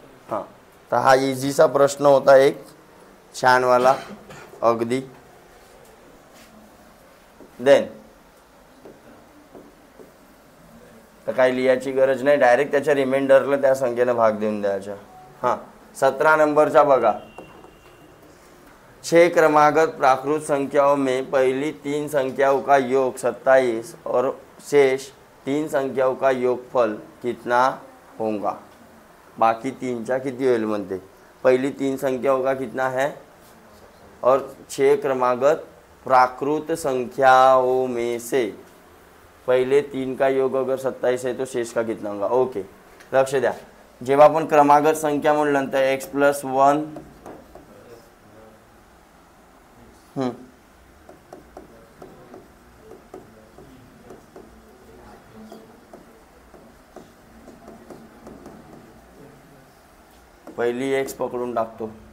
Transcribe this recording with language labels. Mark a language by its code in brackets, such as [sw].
[mr] हां, तर हा इझीचा प्रश्न होता एक छानवाला अगदी. देन तर काही लिहायची गरज नाही, डायरेक्ट त्याच्या रिमाइंडरला त्या संख्येने भाग देऊन द्यायचा. हां 17 नंबरचा बघा. [hi] 6 क्रमागत प्राकृत संख्याओं में पहली 3 संख्याओं का योग 27 और शेष 3 संख्याओं का योगफल कितना होगा. [mr] बाकी 3चा किती होईल म्हणते. [hi] पहली 3 संख्याओं का कितना है और 6 क्रमागत प्राकृत संख्याओं में से पहले 3 का योग अगर 27 है तो शेष का कितना होगा. [mr] ओके, लक्ष द्या. जेव्हा आपण क्रमागत संख्या म्हणलं तर x+1 पहिली x पकडून टाकतो.